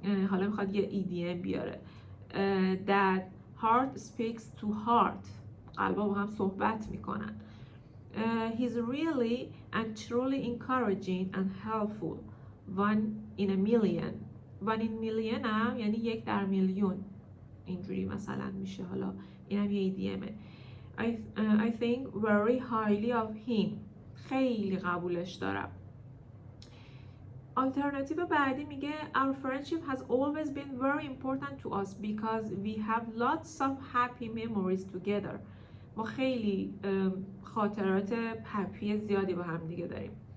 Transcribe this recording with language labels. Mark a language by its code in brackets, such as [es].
[fa] حالا میخواد یه EDM بیاره. [en] That heart speaks to heart. [fa] قلبا با هم صحبت میکنن. [en] He's really and truly encouraging and helpful. One in a million. One in million [fa] هم یعنی یک در میلیون. اینجوری مثلا میشه. حالا اینم یه ایدیمه. [en] I think very highly of him. [fa] خیلی قبولش دارم. آلترناتیو بعدی میگه [en] Our friendship has always been very important to us because we have lots of happy memories together. [fa] ما خیلی خاطرات هپی زیادی با هم دیگه داریم.